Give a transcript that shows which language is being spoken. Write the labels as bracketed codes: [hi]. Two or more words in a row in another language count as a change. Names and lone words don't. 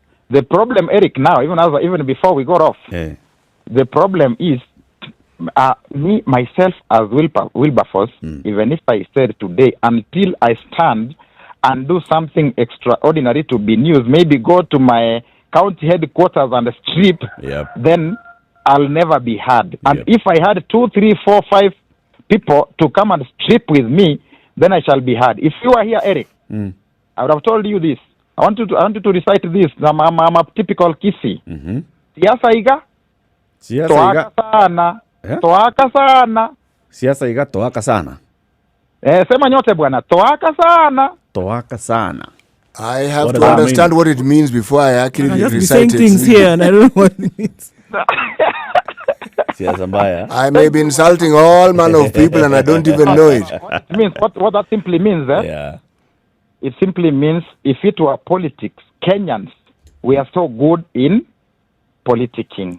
[en] The problem, Eric, now, even before we got off, the problem is me, myself, as Wilberforce, even if I said today, until I stand and do something extraordinary to be news, maybe go to my county headquarters and strip, then I'll never be heard. And if I had 2, 3, 4, 5 people to come and strip with me, then I shall be heard. If you are here, Eric, I would have told you this. I want you to recite this. I'm a typical Kisi. [guz] Siasa iga? Toaka sana. Toaka sana. Siasa iga toaka sana. [sw] Sema nyote bwana. [guz] Toaka sana. Toaka sana. [en] I have to understand what it means before I actually recite it. I just be saying things here and I don't know what it means. I may be insulting all manner of people and I don't even know it. What that simply means, it simply means if it were politics, Kenyans, we are so good in politicking.